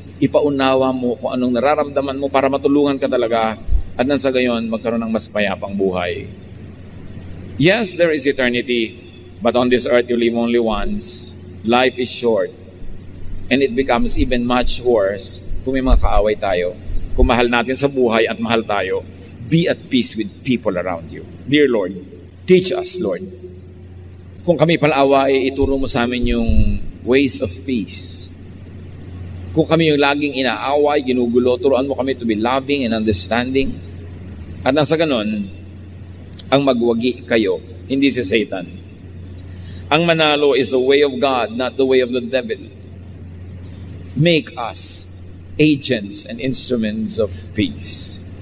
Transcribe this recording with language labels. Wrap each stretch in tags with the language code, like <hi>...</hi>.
<tl>Ipaunawa mo kung anong nararamdaman mo para matulungan ka talaga at nang sa gayon, magkaroon ng mas payapang buhay.</tl> <en>Yes, there is eternity, but on this earth you live only once. Life is short. And it becomes even much worse</en> <tl>kung may mga kaaway tayo. Kung mahal natin sa buhay at mahal tayo,</tl> <en>be at peace with people around you. Dear Lord, teach us, Lord.</en> <tl>Kung kami palaaway, ituro mo sa amin yung</tl> <en>ways of peace.</en> <tl>Kung kami yung laging inaaway, ginugulo, turuan mo kami</tl> <en>to be loving and understanding.</en> <tl>At nang sa ganon, ang magwagi kayo, hindi si Satan. Ang manalo</tl> <en>is the way of God, not the way of the devil. Make us agents and instruments of peace.</en>